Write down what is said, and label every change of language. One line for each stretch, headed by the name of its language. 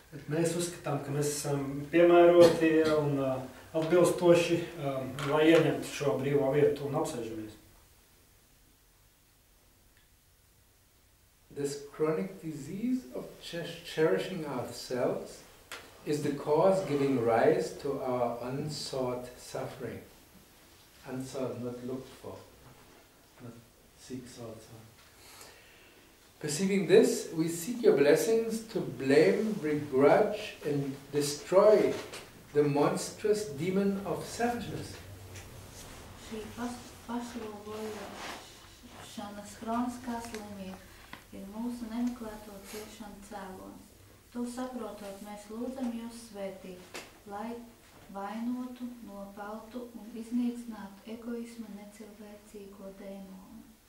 Latvian: Mēs uzskatām, ka mēs esam piemēroti un atbilstoši, lai ieņemtu šo brīvo vietu un apsēžamies.
English: This chronic disease of cherishing ourselves is the cause giving rise to our unsought suffering. Unsought, not looked for. Seeks also. Perceiving this, we seek your blessings to blame, begrudge, and destroy the monstrous demon of selfishness.
Latvian: Šī pašlūgošanas hroniskā slimība ir mūsu nemeklēto ciešanu cēlonis. To saprotot, mēs lūdzam jūs svētīt, lai vainotu, nopeltu un iznīcinātu egoisma necilvēcīgo dēmonu.